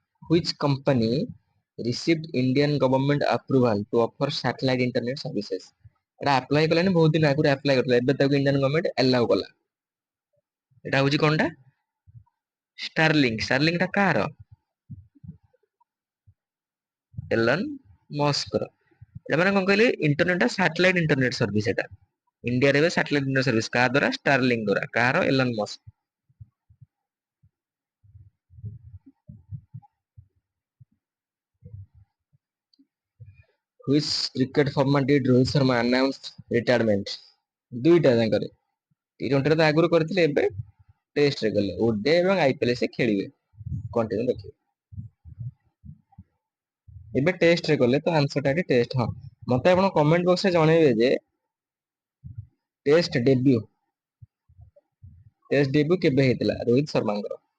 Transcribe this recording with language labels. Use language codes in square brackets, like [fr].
[en] Which company received Indian government approval to offer satellite internet services? [or] ଏଟା apply କଲାନି, ବହୁତ ଦିନ ଆଗରୁ ଆପ୍ଲାଏ କରିଥିଲା, ଏବେ ତାକୁ ଇଣ୍ଡିଆନ ଗଭର୍ଣମେଣ୍ଟ ଆଲାଉ କଲା। ଏଟା ହଉଛି କଣଟା? ଷ୍ଟାରଲିଙ୍କ ଟା କାହାର? ଏଲନ ମସ୍କର। ଏମାନେ କଣ କହିଲେ, ଇଣ୍ଟରନେଟ ଟା ସାଟେଲାଇଟ ଇଣ୍ଟରନେଟ ସର୍ଭିସ ଏଟା। ଇଣ୍ଡିଆରେ ଏବେ ସାଟେଲାଇଟ ଇଣ୍ଟରନେଟ ସର୍ଭିସ କାହା ଦ୍ୱାରା? ଷ୍ଟାରଲିଙ୍କ ଦ୍ୱାରା। କାହାର? Elon Musk. [en] Which cricket format did Rohit Sharma announce retirement? [or] ଦୁଇଟା ଯାଙ୍କରେ। ଟି20 ତ ଆଗରୁ କରିଥିଲେ, ଏବେ ଟେଷ୍ଟରେ ଗଲେ। ଓଡିଆଇ ଏବଂ ଆଇପିଏଲ ସେ ଖେଳିବେ, କଣ୍ଟିନ୍ୟୁ ଦେଖିବେ। ଏବେ ଟେଷ୍ଟରେ ଗଲେ ତ ଆନ୍ସର ଟା ଏଠି ଟେଷ୍ଟ। ହଁ, ମତେ ଆପଣ କମେଣ୍ଟ ବକ୍ସରେ ଜଣେଇବେ ଯେ ଟେଷ୍ଟ ଡେବ୍ୟୁ କେବେ ହେଇଥିଲା ରୋହିତ ଶର୍ମାଙ୍କର।